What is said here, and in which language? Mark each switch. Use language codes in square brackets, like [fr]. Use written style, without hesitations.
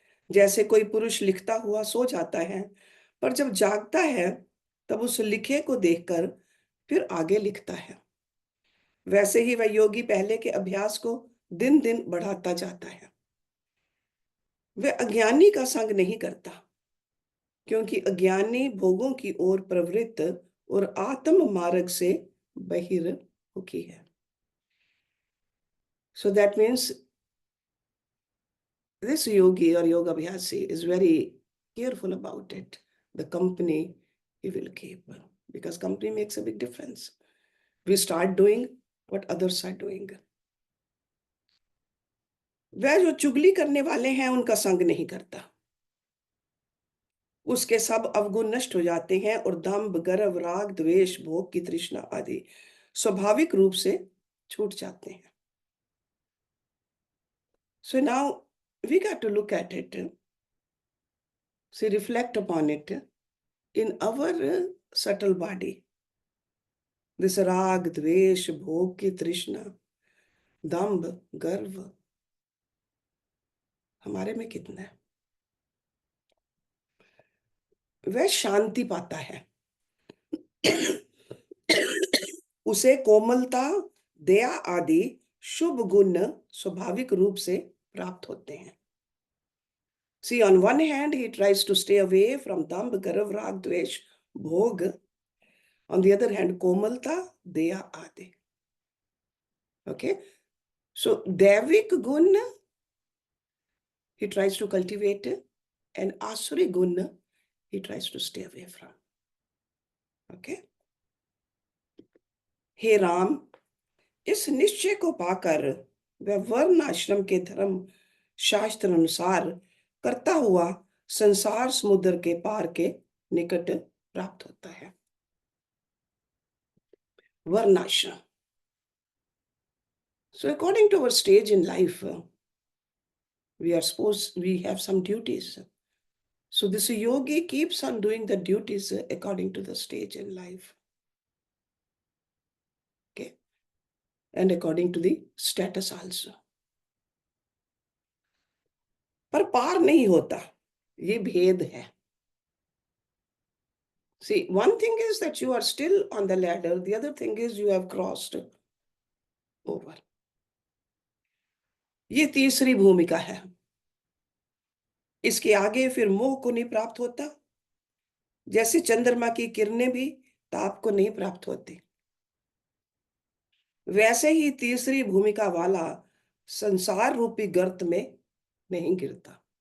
[hi] जैसे कोई पुरुष लिखता हुआ सो जाता है, पर जब जागता है तब उस लिखे को देखकर फिर आगे लिखता है, वैसे ही वह योगी पहले के अभ्यास को दिन दिन बढ़ाता जाता है। वह अज्ञानी का संग नहीं करता, क्योंकि अज्ञानी भोगों की ओर प्रवृत्त और आत्म मार्ग से बहिर्मुखी है। [en] So that means this yogi or yoga abhyasi is very careful about it, the company he will keep, because company makes a big difference. We start doing what others are doing. [hi] वह जो चुगली करने वाले हैं उनका संग नहीं करता, उसके सब अवगुण नष्ट हो जाते हैं और दंभ, गर्व, राग, द्वेष, भोग की तृष्णा आदि स्वाभाविक रूप से छूट जाते हैं। [en] So now we got to look at it, see, reflect upon it in our subtle body. This [hi] राग, द्वेष, भोग की तृष्णा, दंभ, गर्व हमारे में कितना है? वह शांति पाता है, उसे कोमलता, दया आदि शुभ गुण स्वाभाविक रूप से प्राप्त होते हैं। [en] See, on one hand, he tries to stay away from dambh, garv, rag, dvesh, bhog. On the other hand, komalta, daya adi. Okay? So, Devik gun, he tries to cultivate, and Asuri gun, he tries to stay away from. Okay? [hi] हे राम, इस निश्चय को पाकर वह वर्ण आश्रम के धर्म शास्त्र अनुसार करता हुआ संसार समुद्र के पार के निकट प्राप्त होता है। वर्णाश्रम. [en] So according to our stage in life, we have some duties. So this yogi keeps on doing the duties according to the stage in life. and according to the status also. [hi] पर पार नहीं होता, ये भेद है. [en] See, one thing is that you are still on the ladder, the other thing is you have crossed over. [hi] ये तीसरी भूमिका है. इसके आगे फिर मोह को नहीं प्राप्त होता, जैसे चंद्रमा की किरणें भी ताप को नहीं प्राप्त होती, वैसे ही तीसरी भूमिका वाला संसार रूपी गर्त में नहीं गिरता.